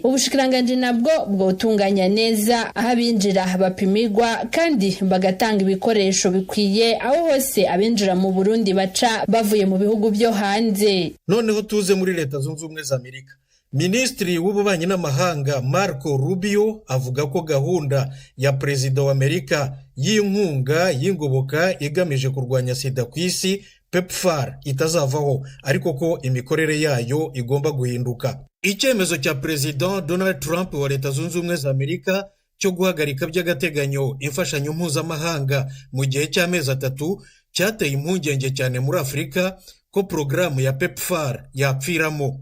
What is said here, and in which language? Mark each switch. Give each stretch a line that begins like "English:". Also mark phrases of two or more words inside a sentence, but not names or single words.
Rundi: Ubushikiranganje nabwo bwotunganya neza aho abinjira bapimirwa kandi bagatanga ibikoresho bikwiye aho hose abinjira mu Burundi baca bavuye mu bihugu byo hanze.
Kinyarwanda: Noneho tuze muri Leta Zunze Ubumwe za Amerika. Minisitiri w'ububanyi n'amahanga Marco Rubio avuga ko gahunda ya Perezida wa Amerika y'inkunga y'ingoboka igamije kurwanya sida ku isi PEPFAR itazavaho, ariko ko imikorere yayo igomba guhinduka. Icyemezo cya Perezida Donald Trump wa Leta Zunze Ubumwe za Amerika cyo guhagarika by'agateganyo imfashanyo mpuzamahanga mu gihe cy'amezi 3 cyateye impungenge cyane muri Afurika ko porogaramu ya PEPFAR yapfiramo.